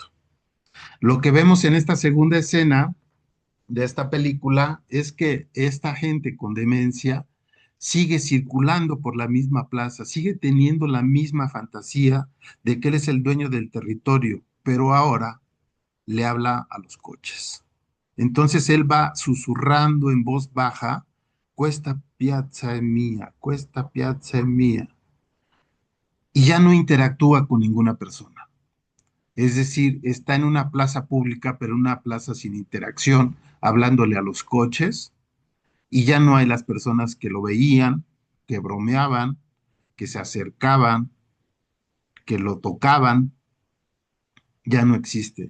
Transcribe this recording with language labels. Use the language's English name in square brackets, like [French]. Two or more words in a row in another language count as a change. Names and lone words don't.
[Spanish] Lo que vemos en esta segunda escena de esta película es que esta gente con demencia sigue circulando por la misma plaza, sigue teniendo la misma fantasía de que él es el dueño del territorio, pero ahora le habla a los coches. Entonces él va susurrando en voz baja, [Italian] Questa piazza è mía, questa piazza è mía, [Spanish] y ya no interactúa con ninguna persona. Es decir, está en una plaza pública, pero una plaza sin interacción, hablándole a los coches, y ya no hay las personas que lo veían, que bromeaban, que se acercaban, que lo tocaban, ya no existe.